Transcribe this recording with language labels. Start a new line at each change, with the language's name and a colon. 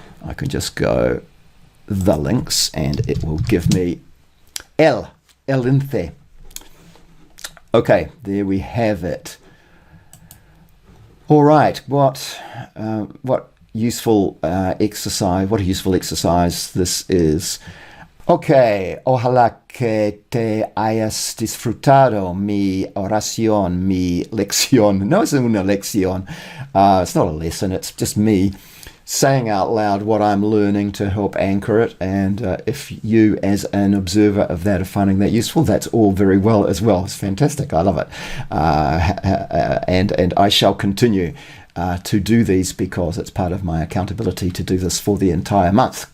English: I can just go the links, and it will give me el lince. Okay, there we have it. All right, what useful exercise? What a useful exercise this is.
Spanish: Okay, ojalá que te hayas disfrutado mi oración, mi lección.
English: No, it's
Spanish: una lección.
English: It's not a lesson. It's just me saying out loud what I'm learning to help anchor it. And if you, as an observer of that, are finding that useful, that's all very well as well. It's fantastic. I love it. And I shall continue to do these because it's part of my accountability to do this for the entire month.